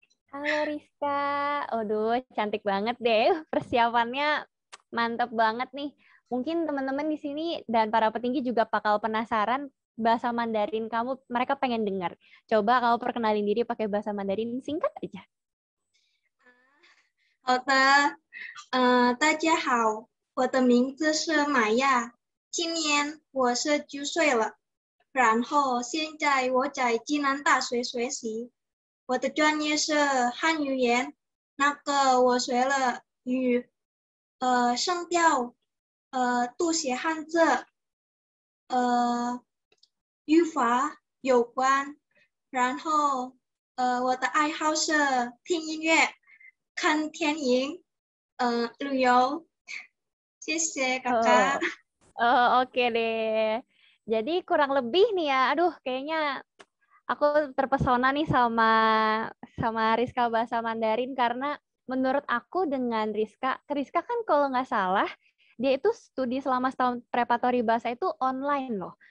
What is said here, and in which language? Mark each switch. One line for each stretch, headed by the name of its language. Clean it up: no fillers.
Indonesian: Halo Rizka, aduh cantik banget deh, persiapannya mantap banget nih. Mungkin teman-teman di sini dan para petinggi juga bakal penasaran bahasa Mandarin kamu, mereka pengen dengar. Coba kamu perkenalin diri pakai bahasa Mandarin singkat aja.
Chinese: 好的，大家好，我的名字是玛亚，今年我是9岁了，然后现在我在暨南大学学习。我的专业是汉语言，我学了与声调，读写汉字，语法有关。然后我的爱好是听音乐、看电影，旅游。谢谢kakak.
Indonesian: Oke deh. Jadi kurang lebih nih ya, aduh kayaknya aku terpesona nih sama Rizka bahasa Mandarin karena menurut aku dengan Rizka kan kalau nggak salah dia itu studi selama setahun preparatory bahasa itu online loh.